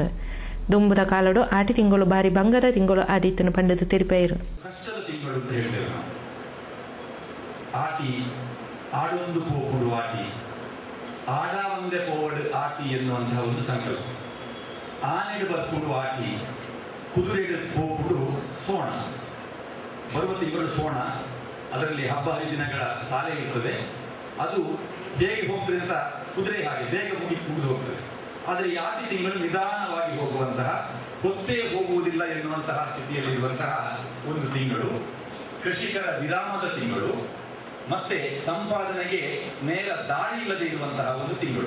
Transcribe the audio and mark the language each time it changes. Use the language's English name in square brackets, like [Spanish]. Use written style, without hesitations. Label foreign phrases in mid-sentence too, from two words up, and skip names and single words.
[Tulu] ದುಂಬುದ ಕಾಲಡು ಆಟಿ ತಿಂಗಳು ಬಾರಿ ಬಂಗದ ತಿಂಗಳು ಆದಿತ್ಯನ ಪಂಡದ ತೆರಿಪಾಯಿರು. [Kannada] ಕಷ್ಟದ ತಿಂಗಳು ಅಂತ ಹೇಳ್ತೇವೆ ನಾವು. [Tulu] ಆಟಿ ಆಡೊಂದು ಪೋಪುಡು ಆಟಿ ಆಡ ಒಂದೇ ಪೋವಡು ಆಟಿ [Kannada] ಎನ್ನುವಂತಹ ಒಂದು ಸಂಕಲ್ಪ. [Tulu] ಆನೆಡು ಬರ್ಪುಡು ಆಟಿ, [Kannada] ಕುದುರೆಗೆ ಹೋಗ್ಬಿಟ್ಟು ಸೋಣ, ಬರುವ ತಿಂಗಳು ಸೋಣ, ಅದರಲ್ಲಿ ಹಬ್ಬ ಹರಿದಿನಗಳ ಸಾಲೆ ಇರ್ತದೆ. ಅದು ಬೇಗ ಹೋಗ್ತದೆ ಅಂತ ಕುದುರೆ ಹಾಗೆ ಬೇಗ ಮುಗಿದು ಹೋಗ್ತದೆ. ಆದರೆ ಈ ಆಟಿ ತಿಂಗಳು ನಿಧಾನವಾಗಿ ಹೋಗುವಂತಹ, ಹೊತ್ತೇ ಹೋಗುವುದಿಲ್ಲ ಎನ್ನುವಂತಹ ಸ್ಥಿತಿಯಲ್ಲಿರುವಂತಹ ಒಂದು ತಿಂಗಳು, ಕೃಷಿಕರ ವಿರಾಮದ ತಿಂಗಳು, ಮತ್ತೆ ಸಂಪಾದನೆಗೆ ನೇರ ದಾರಿ ಇಲ್ಲದೆ ಇರುವಂತಹ ಒಂದು ತಿಂಗಳು.